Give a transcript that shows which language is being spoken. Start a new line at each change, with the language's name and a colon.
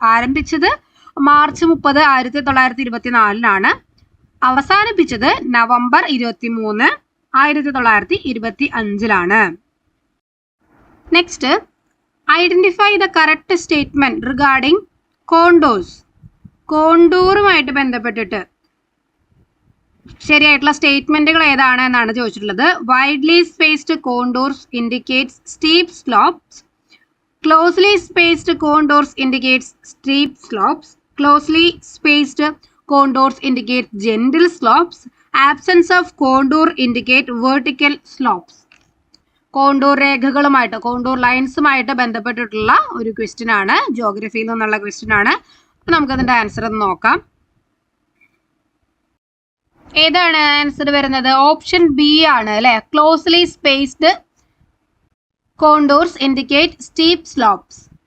Malayalam: ആരംഭിച്ചത് മാർച്ച് 30, 1924 അവസാനിപ്പിച്ചത് November 23, 1925
English: Next, identify the correct statement regarding contours.
Malayalam: കോണ്ടൂറുമായിട്ട് ബന്ധപ്പെട്ടിട്ട് ശരിയായിട്ടുള്ള സ്റ്റേറ്റ്മെന്റുകൾ ഏതാണ് എന്നാണ് ചോദിച്ചിട്ടുള്ളത്.
English: Widely spaced contours indicates steep slopes. Closely spaced contours indicates steep slopes. Closely spaced contours indicate gentle slopes. Absence of contour indicate vertical slopes.
Malayalam: Contour രേഖകളുമായിട്ട് contour ലൈൻസുമായിട്ട് ബന്ധപ്പെട്ടിട്ടുള്ള ഒരു question ആണ്, ജോഗ്രഫിയിൽ നിന്നുള്ള ക്വസ്റ്റ്യൻ ആണ്. നമുക്ക് അതിന്റെ ആൻസർ ഒന്ന് നോക്കാം. ഏതാണ് ആൻസർ വരുന്നത്? ഓപ്ഷൻ ബി ആണ് അല്ലെ.
English: Closely spaced contours indicate steep slopes.